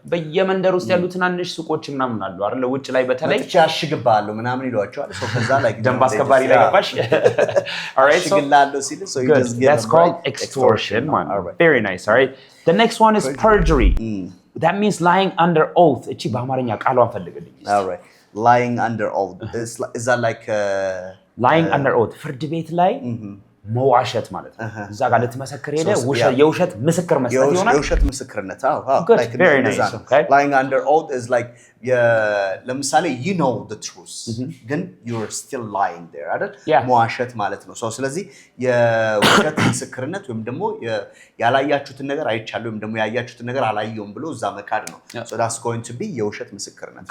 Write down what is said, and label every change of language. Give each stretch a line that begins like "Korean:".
Amharic: በየመንደር ውስጥ ያሉ ትናንሽ ሱቆች ምናምን አሉ አይደል ውጭ ላይ በተለይ ቻሽግባሉ ምናምን ይሏቸዋል so ከዛ like ደንብ አስከባሪ ላይ ገባሽ
English: all right so you just get that's called extortion man very nice all right the next one is perjury that means lying under oath
Amharic: እቺ በአማርኛ ቃሏን ፈልግልኝ
English: all right lying under oath is that like
Amharic: lying under oath ፍርድ ቤት ላይ መዋሸት ማለት ነው እዛ ጋር ለተመሰከረ ሄደ የውሸት ምስክር መስጠት ይሆናል የውሸት ምስክርነት
English: like very nice okay lying under oath is like
Amharic: ለምሳሌ
English: you know the truth
Amharic: ግን
English: you're still lying there
Amharic: አይደል መዋሸት ማለት ነው so ስለዚህ የውሸት ምስክርነት ወይም ደግሞ ያላያችሁትን ነገር አይቻለሁ ወይም ደግሞ ያያችሁትን ነገር አላየውም ብሎ እዛ መካድ ነው so that's going to be የውሸት ምስክርነት